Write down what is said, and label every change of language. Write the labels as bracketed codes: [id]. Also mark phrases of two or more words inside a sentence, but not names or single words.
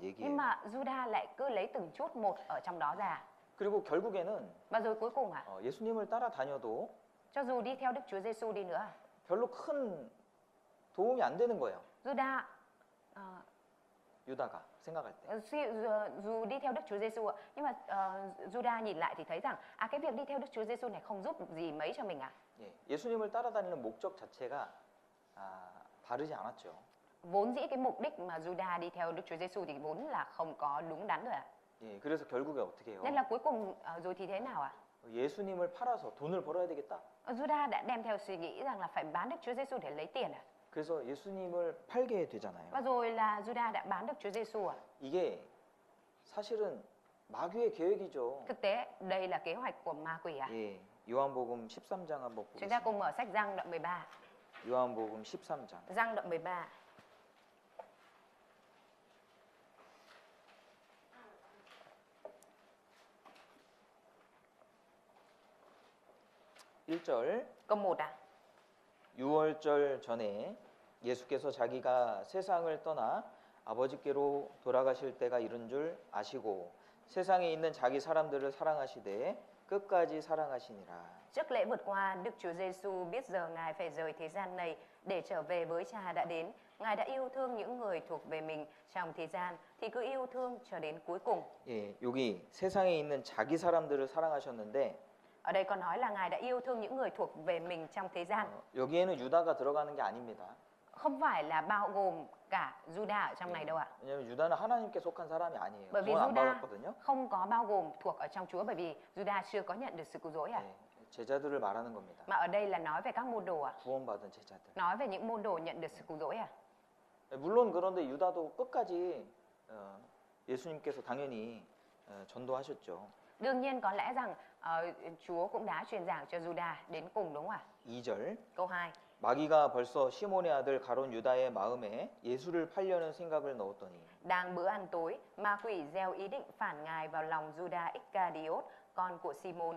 [vi] Nhưng [ko] 얘기예요. [vi] mà Juda lại cứ lấy từng chút một ở trong đó ra. [ko] 그리고 결국에는 [vi] Và rồi cuối cùng à? [ko] 예수님을 따라다녀도 [vi] Cho dù đi theo Đức Chúa Giêsu đi nữa, [ko] 별로 큰 도움이 안 되는 거예요. Juda 유다가 생각할 때. [vi] dù đi theo Đức Chúa Giêsu ạ, nhưng mà Juda nhìn lại thì thấy rằng cái việc đi theo Đức Chúa Giêsu này không giúp gì mấy cho mình à? [ko] 예, 예수님을 따라다니는 목적 자체가 바르지 않았죠. [vi] Vốn dĩ cái mục đích mà Juda đi theo Đức Chúa Giêsu thì vốn là không có đúng đắn rồi ạ. [ko] 예, 그래서 결국에 어떻게 해요? [vi] Nên là cuối cùng rồi thì thế nào ạ? [ko] 예수님을 팔아서 돈을 벌어야 되겠다. [vi] Juda đã đem theo suy nghĩ rằng là phải bán Đức Chúa Giêsu để lấy tiền à? [ko] 그래서 예수님을 팔게 되잖아요. [vi] Và rồi là Juda đã bán Đức Chúa Giêsu à? [ko] 이게 사실은 마귀의 계획이죠. [vi] Thực tế đây là kế hoạch của ma quỷ à? [ko] 예, 요한복음 13장 한번 [vi] Chúng ta [ko] 보겠습니다. [vi] cùng mở sách Giăng đoạn 13. [ko] 요한복음 13장. [vi] Giăng đoạn 13. [ko] (1절) [vi] Câu 1 à? [ko] 6월절 전에 예수께서 자기가 세상을 떠나 아버지께로 돌아가실 때가 이른 줄 아시고 세상에 있는 자기 사람들을 사랑하시되 끝까지 사랑하시니라. [vi] Trước lễ vượt qua, Đức Chúa Giêsu biết giờ Ngài phải rời thế gian này để trở về với Cha đã đến. Ngài đã yêu thương những người thuộc về mình trong thế gian thì cứ yêu thương cho đến cuối cùng. [ko] 예, 여기 세상에 있는 자기 사람들을 사랑하셨는데 [vi] Ở đây còn nói là Ngài đã yêu thương những người thuộc về mình trong thế gian. [ko] 여기에는 유다가 들어가는 게 아닙니다. [vi] Không phải là bao gồm cả Juda ở trong này đâu ạ. [ko] 왜냐하면 유다는 하나님께 속한 사람이 아니에요. [vi] Bởi vì [ko] 구원 안 Juda 받았거든요. [vi] không có bao gồm thuộc ở trong Chúa, bởi vì Juda chưa có nhận được sự cứu rỗi à. [ko] 예, 제자들을 말하는 겁니다. [vi] Mà ở đây là nói về các môn đồ à. [ko] 구원받은 제자들. [vi] Nói về những môn đồ nhận được sự cứu rỗi à. [ko] 물론 그런데 유다도 끝까지 예수님께서 당연히 전도하셨죠. [vi] Đương nhiên có lẽ rằng Chúa cũng đã truyền giảng cho Juda đến cùng đúng không ạ? [ko] 2절 [vi] Câu 2. [ko] 마귀가 벌써 시몬의 아들 가론 유다의 마음에 예수를 팔려는 생각을 넣었더니 [vi] Đang bữa ăn tối, ma quỷ gieo ý định phản ngài vào lòng Juda Iscariot, con của Simon.